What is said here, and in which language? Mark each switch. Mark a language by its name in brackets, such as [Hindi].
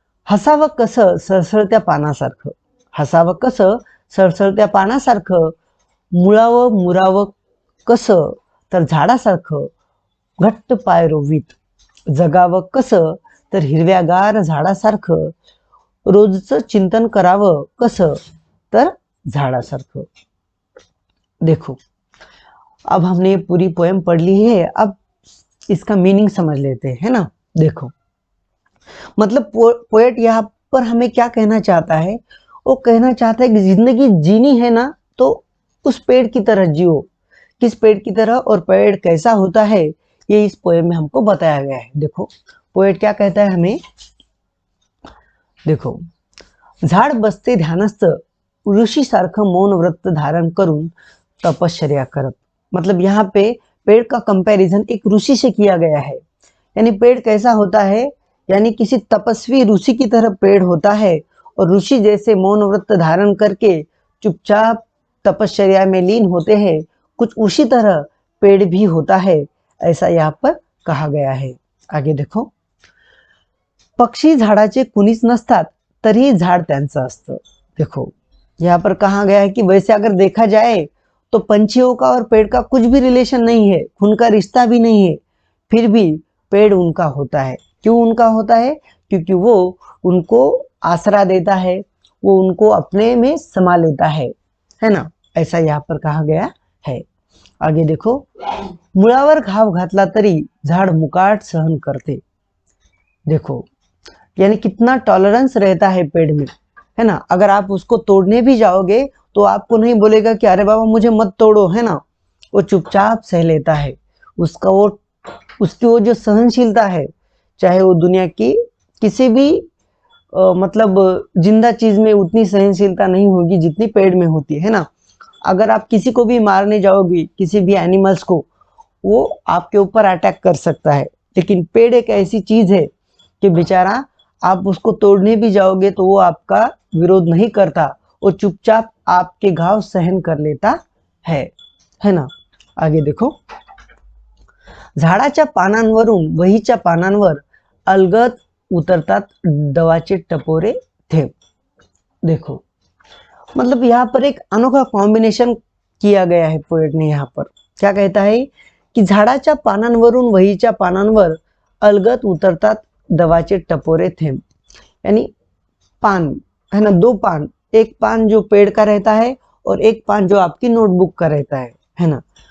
[Marathi] हसावं कसं सळसळत्या पानासारखं, हसावं कसं सळसळत्या पानासारखं। मुळावं मुरावं कसं तर झाडासारखं घट्ट पाय रोवीत। जगावं कसं तर हिरव्यागार झाडासारखं। रोजचं चिंतन करावं कसं तर झाडासारखं। [Hindi] देखो, अब हमने पूरी पोएम पढ़ ली है, अब इसका मीनिंग समझ लेते हैं, है ना। देखो, मतलब पोएट यहाँ पर हमें क्या कहना चाहता है। वो कहना चाहता है कि जिंदगी जीनी है ना तो उस पेड़ की तरह जियो। किस पेड़ की तरह और पेड़ कैसा होता है ये इस पोएम में हमको बताया गया है। देखो, पोएट क्या कहता है हमें। देखो, [Marathi] झाड बसते ध्यानस्थ, ऋषि सारखं मौन व्रत धारण करून तपश्चर्या करत। [Hindi] मतलब यहाँ पे पेड़ का कंपैरिजन एक ऋषि से किया गया है। यानी पेड़ कैसा होता है, यानी किसी तपस्वी ऋषि की तरह पेड़ होता है, और ऋषि जैसे मौन व्रत धारण करके चुपचाप तपश्चर्या में लीन होते हैं, कुछ उसी तरह पेड़ भी होता है, ऐसा यहाँ पर कहा गया है। आगे देखो, [Marathi] पक्षी झाडाचे कुणीच नसतात तरी झाड त्यांचं असतं। [Hindi] देखो, यहाँ पर कहा गया है कि वैसे अगर देखा जाए तो पंछियों का और पेड़ का कुछ भी रिलेशन नहीं है, खून का रिश्ता भी नहीं है, फिर भी पेड़ उनका होता है। क्यों उनका होता है? क्योंकि वो उनको आसरा देता है, वो उनको अपने में समा लेता है ना। ऐसा यहाँ पर कहा गया है। आगे देखो, [Marathi] मुळावर घाव घातला तरी झाड मुकाट सहन करते। [Hindi] देखो, यानी कितना टॉलरेंस रहता है पेड़ में, है ना। अगर आप उसको तोड़ने भी जाओगे तो आपको नहीं बोलेगा कि अरे बाबा मुझे मत तोड़ो, है ना। वो चुपचाप सह लेता है। उसकी वो जो सहनशीलता है, चाहे वो दुनिया की किसी भी मतलब जिंदा चीज में उतनी सहनशीलता नहीं होगी जितनी पेड़ में होती है ना। अगर आप किसी को भी मारने जाओगे, किसी भी एनिमल्स को, वो आपके ऊपर अटैक कर सकता है। लेकिन पेड़ एक ऐसी चीज है कि बेचारा आप उसको तोड़ने भी जाओगे तो वो आपका विरोध नहीं करता, वो चुपचाप आपके घाव सहन कर लेता है ना। आगे देखो, [Marathi] झाडाच्या पानांवरून वहीच्या पानांवर अलगद उतरतात दवाचे टपोरे थेंब। [Hindi] देखो, मतलब यहाँ पर एक अनोखा कॉम्बिनेशन किया गया है पोएट ने। यहाँ पर क्या कहता है कि [Marathi] झाडाच्या पानांवरून वहीच्या पानांवर अलगद उतरतात दवाचे टपोरे थेंब, [Hindi] यानी पान है ना, दो पान, एक पान जो पेड़ का रहता है और एक पान जो आपकी नोटबुक का रहता है ना।